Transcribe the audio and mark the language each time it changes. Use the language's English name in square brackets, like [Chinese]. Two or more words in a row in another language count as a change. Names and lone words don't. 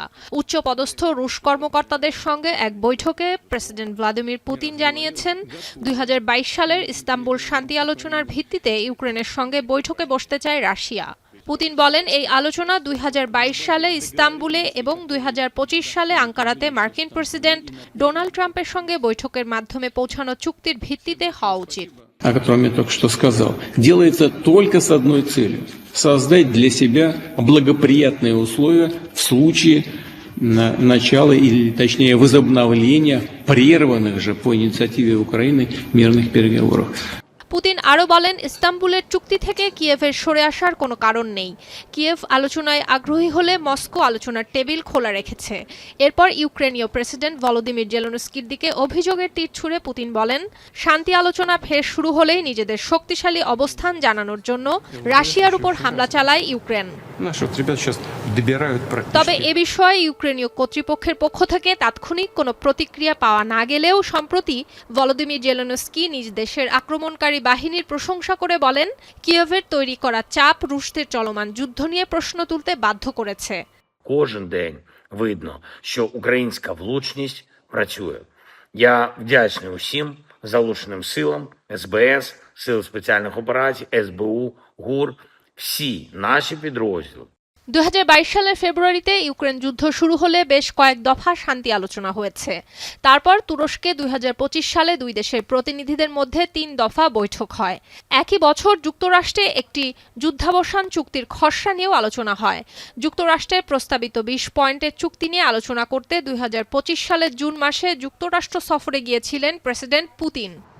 [Bangla] উচ্চপদস্থ রুশ কর্মকর্তাদের সঙ্গে এক বৈঠকে প্রেসিডেন্ট ভ্লাদিমির পুতিন জানিয়েছেন, 2022 সালের ইস্তাম্বুল শান্তি আলোচনার ভিত্তিতে ইউক্রেনের সঙ্গে বৈঠকে বসতে চায় রাশিয়া। পুতিন বলেন, এই আলোচনা 2022 সালে ইস্তাম্বুলে এবং 2025 সালে আঙ্কারাতে মার্কিন প্রেসিডেন্ট ডোনাল্ড ট্রাম্পের সঙ্গে বৈঠকের মাধ্যমে পৌঁছানো চুক্তির ভিত্তিতে হওয়া উচিত। [Russian] О котором я только что сказал, делается только с одной целью – создать для себя благоприятные условия в случае начала или, точнее, возобновления прерванных же по инициативе Украины мирных переговоров. [Bangla] পুতিন আরও বলেন, ইস্তাম্বুলের চুক্তি থেকে কিয়েভের সরে আসার কোনো কারণ নেই। কিয়েভ আলোচনায় আগ্রহী হলে মস্কো আলোচনার টেবিল খোলা রেখেছে। এরপর ইউক্রেনীয় প্রেসিডেন্ট ভলোদিমির জেলেনস্কির দিকে অভিযোগের তীর ছুঁড়ে পুতিন বলেন, শান্তি আলোচনা ফের শুরু হলেই নিজেদের শক্তিশালী অবস্থান জানানোর জন্য রাশিয়ার উপর হামলা চালায় ইউক্রেন। তবে এ বিষয়ে ইউক্রেনীয় কর্তৃপক্ষের পক্ষ থেকে তাৎক্ষণিক কোনো প্রতিক্রিয়া পাওয়া না গেলেও সম্প্রতি ভলোদিমির জেলেনস্কি নিজ দেশের আক্রমণকারী বাহিনীর প্রশংসা করে বলেন, কিয়েভের তৈরি করা চাপ রুশদের চলমান যুদ্ধ নিয়ে প্রশ্ন তুলতে বাধ্য করেছে। [Ukrainian] Кожен день видно, що українська влучність працює. Я вдячний усім залученим силам, СБС, Сил спеціальних операцій, СБУ, ГУР, всі наші підрозділи. [Bangla] 2022 সালের ফেব্রুয়ারিতে ইউক্রেন যুদ্ধ শুরু হলে বেশ কয়েক দফা শান্তি আলোচনা হয়েছে। তারপর তুরস্কে 2025 সালে দুই দেশের প্রতিনিধিদের মধ্যে 3 দফা বৈঠক হয়। একই বছর যুক্তরাষ্ট্রে একটি যুদ্ধাবসান চুক্তির খসড়া নিয়েও আলোচনা হয়। যুক্তরাষ্ট্রের প্রস্তাবিত 20 পয়েন্টের চুক্তি নিয়ে আলোচনা করতে 2025 সালের জুন মাসে যুক্তরাষ্ট্র সফরে গিয়েছিলেন প্রেসিডেন্ট পুতিন।